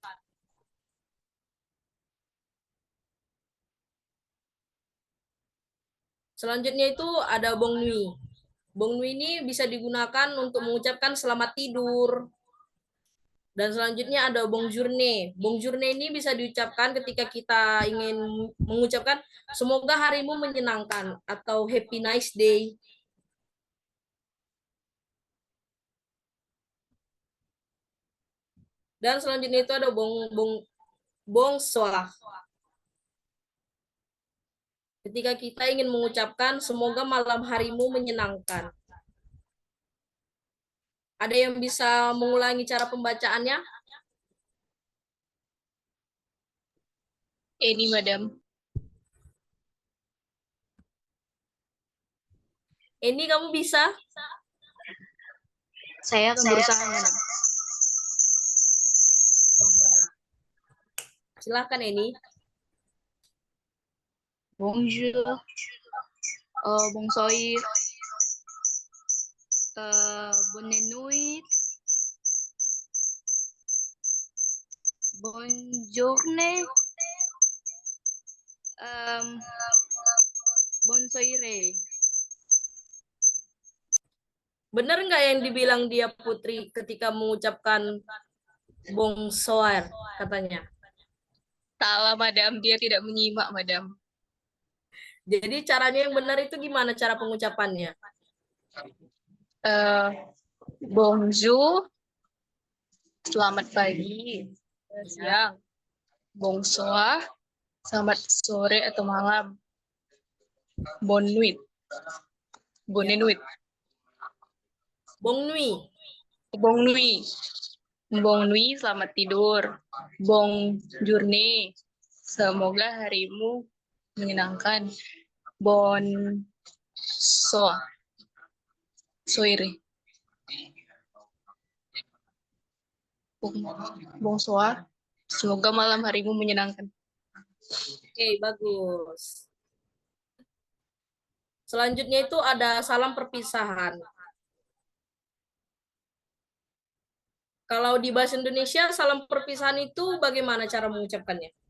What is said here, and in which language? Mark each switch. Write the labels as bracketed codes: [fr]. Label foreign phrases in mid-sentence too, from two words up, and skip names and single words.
[id] Selanjutnya itu ada [fr] Bong Nui. Bong Nui [id] ini bisa digunakan untuk mengucapkan selamat tidur. Dan selanjutnya ada Bonjourne. Bonjourne ini bisa diucapkan ketika kita ingin mengucapkan semoga harimu menyenangkan atau [en] happy nice day. [id] Dan selanjutnya itu ada bonsoir. Ketika kita ingin mengucapkan semoga malam harimu menyenangkan. Ada yang bisa mengulangi cara pembacaannya? Ini, madam. Ini kamu bisa? Saya akan berusaha, madam. Coba. Silahkan ini. [fr] Bonjour, bonsoir, bonne nuit, bonjourne, bonsoir. [id] Benar nggak yang dibilang dia Putri ketika mengucapkan bonsoir katanya? Salah, madam. Dia tidak menyimak, madam. Jadi caranya yang benar itu gimana cara pengucapannya? Bonjour, selamat pagi, siang. Bonsoir, selamat sore atau malam. [fr] Bonne nuit. Bonne nuit. Bong Nui. Bong Nui. Bong Nui, [id] selamat tidur. [fr] Bong journée, [id] semoga harimu menyenangkan. [fr] Bon soir. Soire. Bonsoir. [id] Semoga malam harimu menyenangkan. Oke, bagus. Selanjutnya itu ada salam perpisahan. Kalau di bahasa Indonesia, salam perpisahan itu bagaimana cara mengucapkannya?